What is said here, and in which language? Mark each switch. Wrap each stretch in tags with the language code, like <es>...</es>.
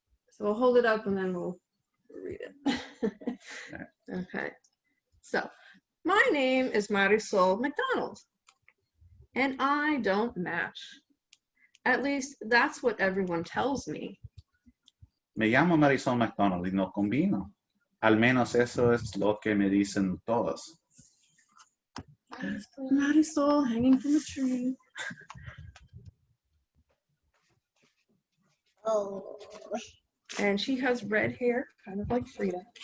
<en>So we'll hold it up and then we'll read it. Okay. So, my name is Marisol McDonald, and I don't match. At least that's what everyone tells me.</en> <es>Me llamo Marisol McDonald y no combino. Al menos eso es lo que me dicen todos.</es> <en>Marisol hanging from a tree. Oh. And she has red hair, kind of like Frida.</en>